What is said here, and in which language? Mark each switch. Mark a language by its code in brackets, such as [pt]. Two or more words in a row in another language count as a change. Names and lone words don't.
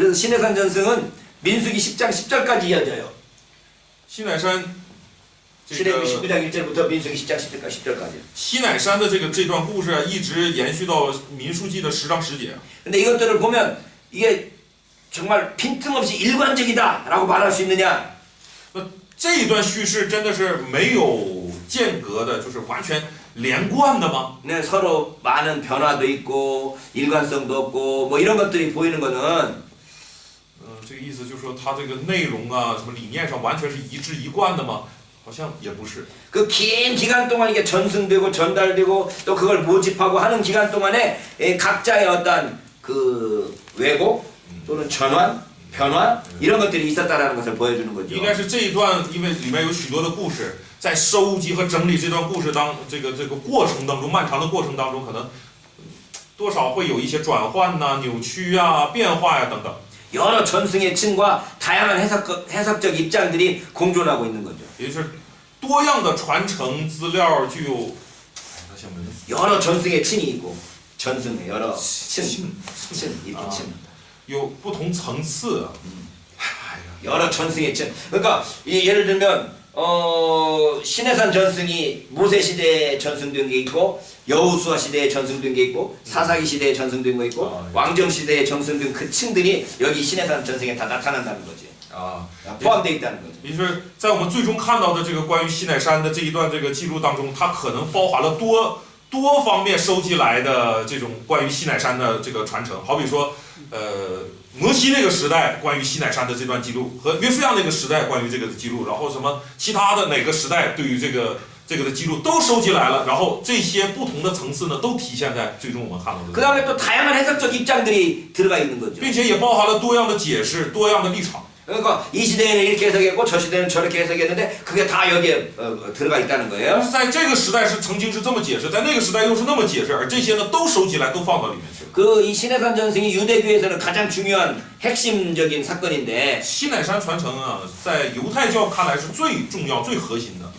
[ko] 그래서 신의 산 전승은 민수기 10장 10절까지 이어져요. [zh] 西乃山这 [ko] 신해기 [zh] 个 [ko] 19장 1절부터 민수기 10장 10절까지. [zh] 西乃山的这段故事一直延续到民数记的10章10节。 [ko] 근데 이것들을 보면 이게 정말 빈틈없이 일관적이다라고 말할 수 있느냐? [zh] 这一段叙事真的是没有间隔的，就是完全连贯的吗？ [ko] 네, 서로 많은 변화도 있고 일관성도 없고 뭐 이런 것들이 보이는 거는 [zh] 这个意思就是说，它这个内容啊，什么理念上完全是一致一贯的吗？好像也不是。 [ko] 그 긴 기간 동안 이게 전승되고 전달되고 또 그걸 모집하고 하는 기간 동안에 각자의 어떤 그 왜곡 또는 전환, 변화 이런 것들이 있었다라는 것을 보여주는 거죠. [zh] 应该是这一段，因为里面有许多的故事，在收集和整理这段故事这个过程当中，漫长的过程当中，可能多少会有一些转换呐、扭曲啊、变化呀、等等。 [ko] 여러 전승의 층과 다양한 해석적 입장들이 공존하고 있는 거죠. [zh] 也就是多样的传承资料具有， [ko] 여러 전승의 층이 있고 전승의 여러 층 이렇게 층. [zh] 有不同层次。 [ko] 여러 전승의 층. 그러니까 예를 들면 신해산 전승이 모세 시대에 전승된 게 있고 여호수아 시대에 전승된 게 있고 사사기 시대에 전승된 거 있고 왕정 시대에 전승된 그 층들이 여기 신해산 전승에 다 나타난다는 거지. 啊， 포함되어 있다는 거죠. [zh] 也就是在我们最终看到的这个关于西乃山的这一段这个记录当中，它可能包含了多方面收集来的这种关于西乃山的这个传承。好比说，摩西那个时代关于西乃山的这段记录，和约书亚那个时代关于这个的记录，然后什么其他的哪个时代对于这个的记录都收集来了，然后这些不同的层次呢，都体现在最终我们看到的。 [ko] 그 다음에 또 다양한 해석적 입장들이 들어가 있는 거죠. [zh] 并且也包含了多样的解释、多样的立场。 [ko] 그러니까 이 시대에는 이렇게 해석했고 저 시대는 저렇게 해석했는데 그게 다 여기에 들어가 있다는 [zh] 但 [ko] 거예요. [zh] 是在这个时代曾经是这么解释，在那个时代又是那么解释，而这些呢都收集来，都放到里面去了。 [ko] 그 이 신해산 전승이 유대교에서는 가장 중요한 핵심적인 사건인데 [zh] 西乃山传承啊，在犹太教看来是最重要、最核心的。